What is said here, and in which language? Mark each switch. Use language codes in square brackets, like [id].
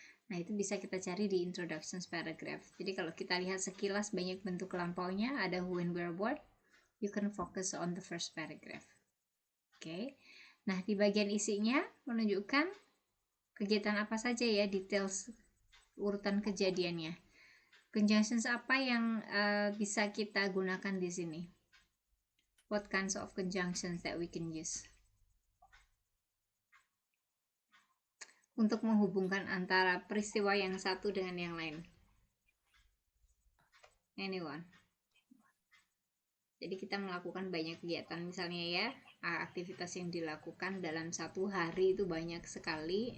[id] Nah, itu bisa kita cari di introductions paragraph. Jadi kalau kita lihat sekilas banyak bentuk lampaunya, ada [en] who and where, what, you can focus on the first paragraph. [id] Oke. Nah, di bagian isinya menunjukkan kegiatan apa saja ya, details urutan kejadiannya. Conjunctions apa yang bisa kita gunakan di sini? [en] What kinds of conjunctions that we can use? [id] Untuk menghubungkan antara peristiwa yang satu dengan yang lain. [en] Anyone? [id] Jadi kita melakukan banyak kegiatan, misalnya ya, aktivitas yang dilakukan dalam satu hari itu banyak sekali.